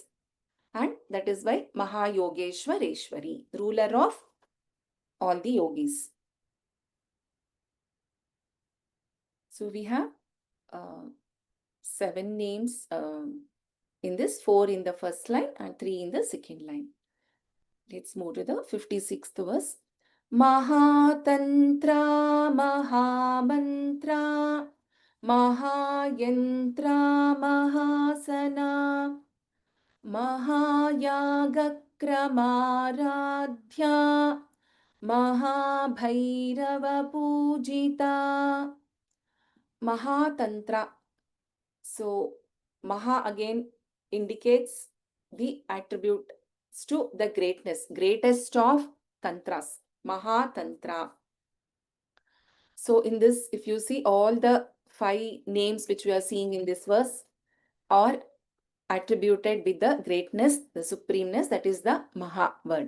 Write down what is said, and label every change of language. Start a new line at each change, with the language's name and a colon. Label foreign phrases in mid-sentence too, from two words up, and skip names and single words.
English: And that is why Mahayogeshwareshwari, ruler of all the yogis. So we have 7 names in this, 4 in the first line and 3 in the second line. Let's move to the 56th verse.
Sanskrit: Mahatantra, Mahamantra, Mahayantra, Mahasana, Mahayagakramaradhya, Mahabhairava Pujita.
English: Mahatantra. So, Maha again indicates the attributes to the greatness, greatest of tantras, Mahatantra. So, in this, if you see all the 5 names which we are seeing in this verse are attributed with the greatness, the supremeness, that is the Maha word.